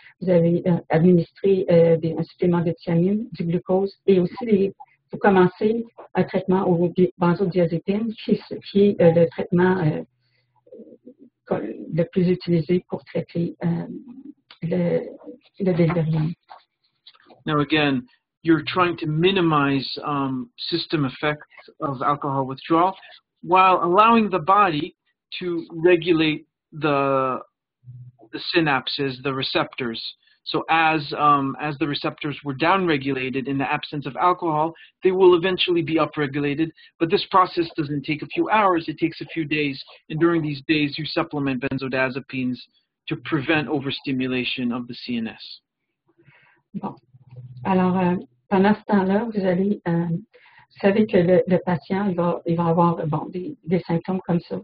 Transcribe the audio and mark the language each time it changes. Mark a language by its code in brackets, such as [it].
[fr] vous avez administré un supplément de thiamine, du glucose, et aussi vous commencez un traitement aux benzodiazépines, qui est le traitement le plus utilisé pour traiter le délirium. [en] Now again, you're trying to minimize system effects of alcohol withdrawal while allowing the body to regulate the synapses, the receptors. So as the receptors were downregulated in the absence of alcohol, they will eventually be upregulated. But this process doesn't take a few hours, it takes a few days. And during these days, you supplement benzodiazepines to prevent overstimulation of the CNS. [fr] Bon. Alors, pendant ce temps-là, vous allez, vous savez que le patient, il va avoir des symptômes comme ça.